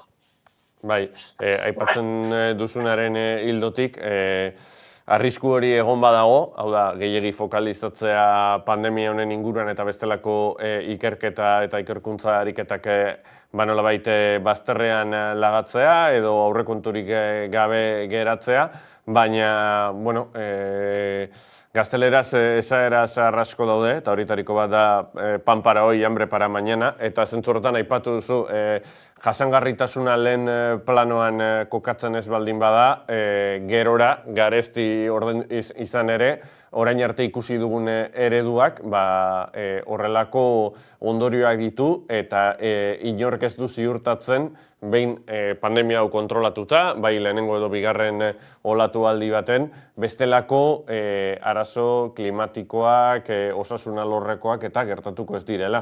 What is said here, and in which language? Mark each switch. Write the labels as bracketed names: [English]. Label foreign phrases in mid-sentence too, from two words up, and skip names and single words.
[Basque] Bai, aipatzen duzunaren ildotik, arrisku hori egon badago, hau da, gehiegi fokalizatzea pandemia honen inguruan eta bestelako ikerketa eta ikerkuntza ariketak nolabait bazterrean lagatzea edo aurrekonturik gabe geratzea, baina, gazteleraz esaeraz arrasko daude, eta horitariko bat da [Spanish] pan para hoy, hambre para mañana, [Basque] eta zentzu horretan aipatu duzu, jasangarritasuna lehen planoan kokatzen ez baldin bada, gerora, garesti izan ere, orain arte ikusi dugun ereduak horrelako ondorioak ditu eta inork ez du ziurtatzen behin pandemia hau kontrolatuta, bai lehenengo edo bigarren olatu aldi baten, bestelako arazo klimatikoak, osasun alorrekoak eta gertatuko ez direla.